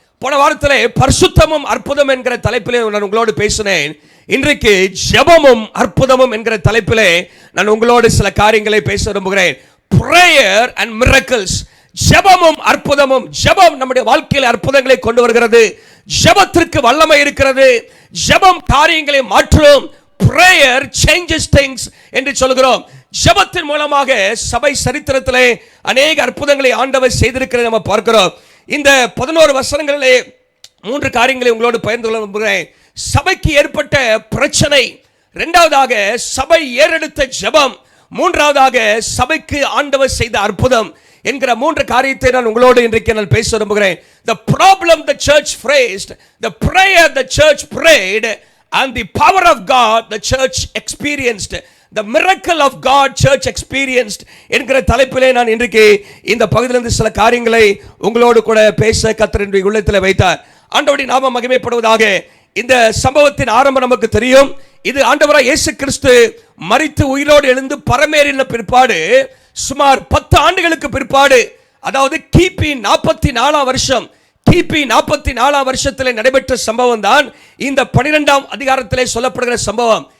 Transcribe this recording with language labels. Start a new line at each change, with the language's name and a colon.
Tamil: போன வாரத்தில் பரிசுத்தமும் அற்புதம் என்கிற தலைப்பிலே நான் உங்களோடு பேசினேன். இன்றைக்கு ஜெபமும் அற்புதமும் என்கிற தலைப்பிலே நான் உங்களோடு சில காரியங்களை பேச விரும்புகிறேன்.
English: Prayer and miracles.
Tamil: ஜெபமும் அற்புதமும். ஜெபம் நம்முடைய வாழ்க்கையில் அற்புதங்களை கொண்டு வருகிறது. ஜெபத்திற்கு வல்லமை இருக்கிறது. ஜெபம் காரியங்களை மாற்றும்.
English: Prayer changes things
Tamil: என்று சொல்கிறோம். ஜெபத்தின் மூலமாக சபை சரித்திரத்திலே அநேக அற்புதங்களை ஆண்டவர் செய்திருக்கிறதை நம்ம பார்க்கிறோம். இந்த 11 வசனங்களிலே 3 காரியங்களை உங்களோடு பகிர்ந்து கொள்ள விரும்புகிறேன். சபைக்கு ஏற்பட்ட பிரச்சனை, இரண்டாவதாக சபை ஏறெடுத்த ஜெபம், மூன்றாவதாக சபைக்கு ஆண்டவர் செய்த அற்புதம் என்கிற 3 காரியத்தை நான் உங்களோடு இன்றைக்கு நான் பேச விரும்புகிறேன்.
English: The problem the church faced, the prayer the church prayed, and the power of God the church experienced. The miracle of God church experienced
Tamil: என்கிற தலைப்பிலே நான் இன்றைக்கு இந்த பகுதியிலிருந்து சில காரியங்களை உங்களோடு கூட பேச கர்த்தர் என்னுடைய உள்ளத்தில் வைத்தார். ஆண்டவருடைய நாமம் மகிமைப்படுவதாக. இந்த சம்பவத்தின் ஆரம்பம் நமக்கு தெரியும். இது ஆண்டவராய் இயேசு கிறிஸ்து மரித்து உயிரோடு எழுந்து பரமேறின பிற்பாடு சுமார் 10 ஆண்டுகளுக்கு பிற்பாடு, அதாவது கிபி 44ஆம் வருஷம், கிபி 44ஆம் வருஷத்தில் நடைபெற்ற சம்பவம் தான் இந்த 12ஆம் அதிகாரத்திலே சொல்லப்படுகிற சம்பவம்.